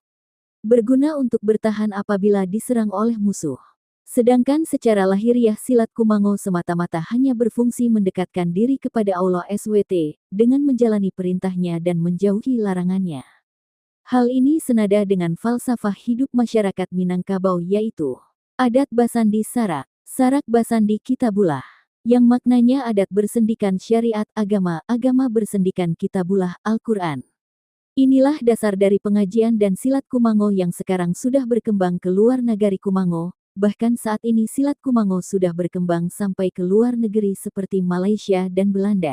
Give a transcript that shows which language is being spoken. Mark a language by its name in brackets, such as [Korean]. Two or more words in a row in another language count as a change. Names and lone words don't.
[Indonesian] Berguna untuk bertahan apabila diserang oleh musuh. Sedangkan secara lahiriah silat Kumango semata-mata hanya berfungsi mendekatkan diri kepada Allah SWT, dengan menjalani perintahnya dan menjauhi larangannya. Hal ini senada dengan falsafah hidup masyarakat Minangkabau, yaitu [Minangkabau] adat basandi sarak, sarak basandi kitabullah, [Indonesian] yang maknanya adat bersendikan syariat agama, agama bersendikan kitabullah Al-Quran. Inilah dasar dari pengajian dan silat Kumango yang sekarang sudah berkembang ke luar Nagari Kumango, bahkan saat ini silat Kumango sudah berkembang sampai ke luar negeri seperti Malaysia dan Belanda.